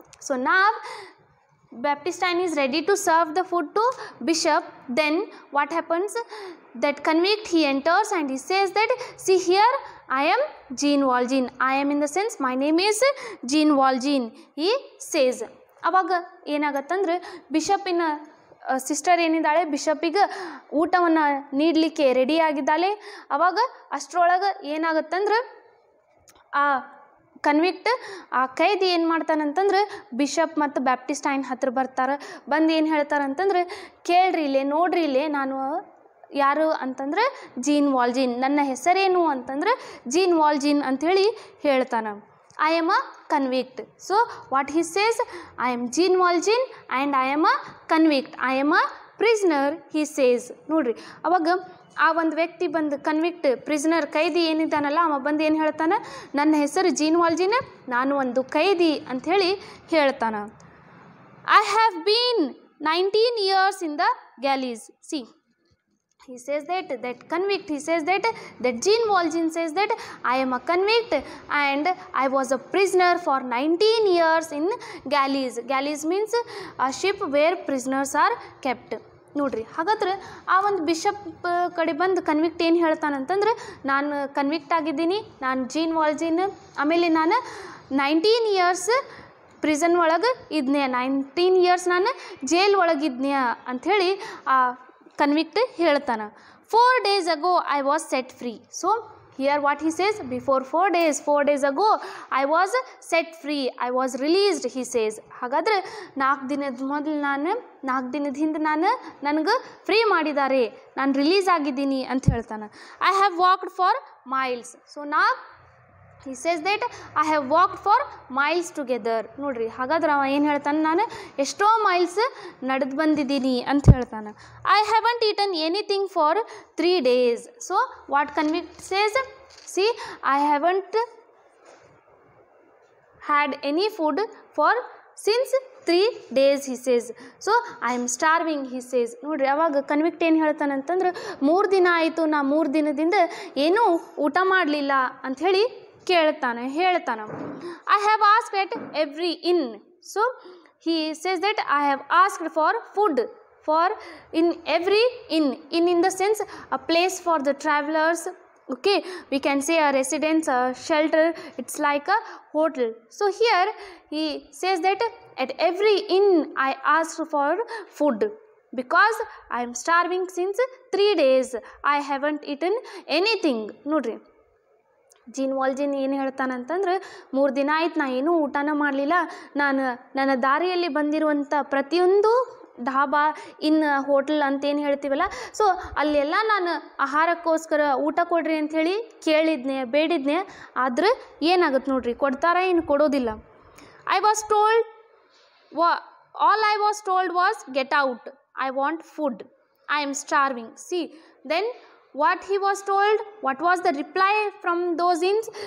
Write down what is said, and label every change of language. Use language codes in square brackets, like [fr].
[en] So now Baptistine is ready to serve the food to Bishop. Then what happens? That convict, he enters and he says that, see here, I am Jean Valjean. I am in the sense, my name is Jean Valjean, he says. [kn] ಅವಾಗ ಏನಾಗತ್ತಂದ್ರೆ ಬಿಷಪ್ಪಿನ sister ಏನಿದ್ದಾಳೆ, ಬಿಷಪ್ಪಿಗೆ ಊಟವನ್ನು ನೀಡಲಿಕ್ಕೆ ರೆಡಿಯಾಗಿದ್ದಾಳೆ. ಅವಾಗ ಅಷ್ಟರೊಳಗೆ ಏನಾಗತ್ತಂದ್ರೆ ಆ convict, ಆ ಕೈದಿ ಏನು ಮಾಡ್ತಾನಂತಂದ್ರೆ bishop ಮತ್ತು ಬ್ಯಾಪ್ಟಿಸ್ಟೈನ್ ಹತ್ರ ಬರ್ತಾರೆ. ಬಂದು ಏನು ಹೇಳ್ತಾರಂತಂದ್ರೆ, ಕೇಳ್ರಿ ಇಲ್ಲೇ, ನೋಡ್ರಿ ಇಲ್ಲೇ, ನಾನು ಯಾರು ಅಂತಂದ್ರೆ ಜೀನ್ ವಾಲ್ಜಿನ್, ನನ್ನ ಹೆಸರೇನು ಅಂತಂದ್ರೆ ಜೀನ್ ವಾಲ್ಜಿನ್ ಅಂಥೇಳಿ ಹೇಳ್ತಾನೆ. [en] I am a convict. So what he says, I am Jean Valjean and I am a convict. I am a prisoner, he says. [kn] ನೋಡ್ರಿ, ಅವಾಗ ಆ ಒಂದು ವ್ಯಕ್ತಿ ಬಂದು ಕನ್ವಿಕ್ಟ್, ಪ್ರಿಸ್ನರ್, ಕೈದಿ ಏನಿದ್ದಾನಲ್ಲ, ಅವ ಬಂದು ಏನು ಹೇಳ್ತಾನೆ, ನನ್ನ ಹೆಸರು ಜೀನ್ ವಾಲ್ಜಿನ್, ನಾನು ಒಂದು ಕೈದಿ ಅಂಥೇಳಿ ಹೇಳ್ತಾನೆ. [en] I have been 19 years in the galleys. See, he says that convict, he says that Jean Valjean says that I am a convict and I was a prisoner for 19 years in galleys. Galleys means a ship where prisoners are kept. [kn] ನೋಡ್ರಿ, ಹಾಗಾದ್ರೆ ಆ ಒಂದು bishop ಕಡೆ ಬಂದು convict ಏನು ಹೇಳ್ತಾನಂತಂದ್ರೆ, ನಾನು convict ಆಗಿದ್ದೀನಿ, ನಾನು ಜೀನ್ ವಾಲ್ಜಿನ್, ಆಮೇಲೆ ನಾನು 19 ಇಯರ್ಸ್ ಪ್ರಿಸನ್ ಒಳಗೆ ಇದ್ನೆ, 19 ಇಯರ್ಸ್ ನಾನು ಜೈಲ್ ಒಳಗಿದ್ನ್ಯ ಅಂಥೇಳಿ ಆ ಕನ್ವಿಕ್ಟ್ ಹೇಳ್ತಾನೆ. [en] 4 days ago I was set free. So here what he says, before 4 days ago I was set free, I was released, he says. [kn] ಹಾಗಾದ್ರೆ 4 ದಿನದ ಮೊದಲು ನಾಲ್ಕು ದಿನದ ಹಿಂದೆ ನನಗೆ ಫ್ರೀ ಮಾಡಿದ್ದಾರೆ, ನಾನು ರಿಲೀಸ್ ಆಗಿದ್ದೀನಿ ಅಂತ ಹೇಳ್ತಾನೆ. [en] I have walked for miles. So now he says that I have walked for miles together. [kn] ನೋಡ್ರಿ, ಹಾಗಾದ್ರೆ ಅವ ಏನು ಹೇಳ್ತಾನೆ, ನಾನು ಎಷ್ಟೋ ಮೈಲ್ಸ್ ನಡೆದು ಬಂದಿದ್ದೀನಿ ಅಂತ ಹೇಳ್ತಾನೆ. [en] I haven't eaten anything for 3 days. So what convict says, see, I haven't had any food for since 3 days, he says. So I am starving, he says. [kn] ನೋಡ್ರಿ, ಅವಾಗ ಕನ್ವಿಕ್ಟ್ ಏನು ಹೇಳ್ತಾನಂತಂದ್ರೆ, 3 ದಿನ ಆಯಿತು, ನಾ 3 ದಿನದಿಂದ ಏನೂ ಊಟ ಮಾಡಲಿಲ್ಲ ಅಂಥೇಳಿ ಹೇಳ್ತಾನೆ. [en] I have asked at every inn. So he says that I have asked for food for in every inn. In the sense a place for the travelers. Okay, we can say a residence, a shelter, it's like a hotel. So here he says that at every inn I asked for food because I am starving since 3 days. I haven't eaten anything. [kn] ನೋಡ್ರಿ, gene ವಾಲ್ಜಿನ್ ಏನು ಹೇಳ್ತಾನಂತಂದ್ರೆ, 3 ದಿನ ಆಯ್ತು ನಾ ಏನೂ ಊಟನ ಮಾಡಲಿಲ್ಲ, ನಾನು ನನ್ನ ದಾರಿಯಲ್ಲಿ ಬಂದಿರುವಂಥ ಪ್ರತಿಯೊಂದು ಢಾಬಾ, ಇನ್ನು ಹೋಟೆಲ್ ಅಂತೇನು ಹೇಳ್ತೀವಲ್ಲ, ಸೊ ಅಲ್ಲೆಲ್ಲ ನಾನು ಆಹಾರಕ್ಕೋಸ್ಕರ ಊಟ ಕೊಡ್ರಿ ಅಂಥೇಳಿ ಕೇಳಿದ್ನೆ, ಬೇಡಿದ್ನೆ, ಆದ್ರೆ ಏನಾಗುತ್ತೆ ನೋಡ್ರಿ, ಕೊಡ್ತಾರ ಏನು ಕೊಡೋದಿಲ್ಲ. [en] I was told, all I was told was, get out, I want food, I am starving. See, then what he was told, what was the reply from those inns?